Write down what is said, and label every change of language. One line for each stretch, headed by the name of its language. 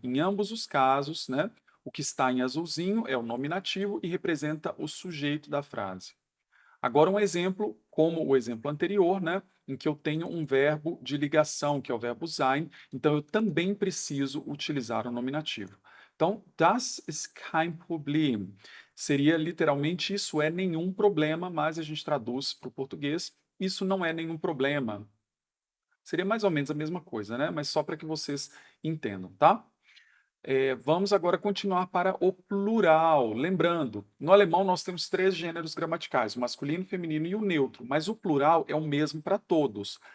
Portuguese: Em ambos os casos, né, o que está em azulzinho é o nominativo e representa o sujeito da frase. Agora um exemplo, como o exemplo anterior, né, em que eu tenho um verbo de ligação, que é o verbo sein, então eu também preciso utilizar o nominativo.
German: Então, das ist kein Problem.
Portuguese: Seria literalmente isso é nenhum problema, mas a gente traduz para o português, isso não é nenhum problema. Seria mais ou menos a mesma coisa, né? Mas só para que vocês entendam, tá? Vamos agora continuar para o plural. Lembrando, no alemão nós temos 3 gêneros gramaticais, o masculino, o feminino e o neutro, mas o plural é o mesmo para todos.